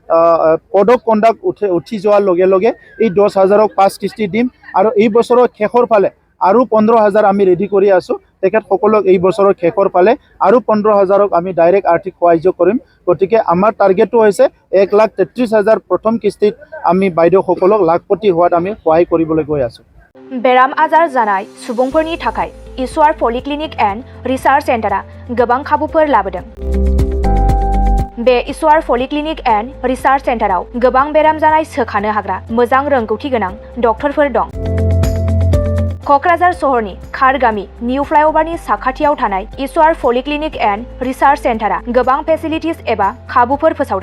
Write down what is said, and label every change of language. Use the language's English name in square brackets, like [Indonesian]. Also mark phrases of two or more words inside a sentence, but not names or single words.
[English] code of conduct [Assamese] উঠি যোৱাৰ লগে লগে এই 10,000ক 5 কিস্তি দিম আৰু এই বছৰৰ শেষৰ ফালে আৰু 15,000 আমি ৰেডি কৰি আছোঁ তেখেতসকলক এই বছৰৰ শেষৰ ফালে আৰু 15,000ক আমি ডাইৰেক্ট আৰ্থিক সাহায্য কৰিম গতিকে আমাৰ টাৰ্গেটটো হৈছে 1,33,000 প্ৰথম কিস্তিত আমি বাইদেউসকলক লাখপতি হোৱাত আমি সহায় কৰিবলৈ গৈ আছোঁ [Bodo] बेराम आजार जानाय सुबुंफोरनि थाखाय ईश्वर [English] polyclinic and research centreआ [Bodo] गोबां खाबुफोर लाबोदों। बे ईश्वर [English] polyclinic and research centreआव [Bodo] गोबां बेराम जानाय सोखानो हाग्रा मोजां रोंगौथि गोनां डक्टरफोर दं। क'क्राझार सहरनि खारगामि [English] new flyoverनि [Bodo] साखाथियाव थानाय ईश्वर [English] polyclinic and research centreआ [Bodo] गोबां फेसिलिटिज एबा खाबुफोर फोसावदों।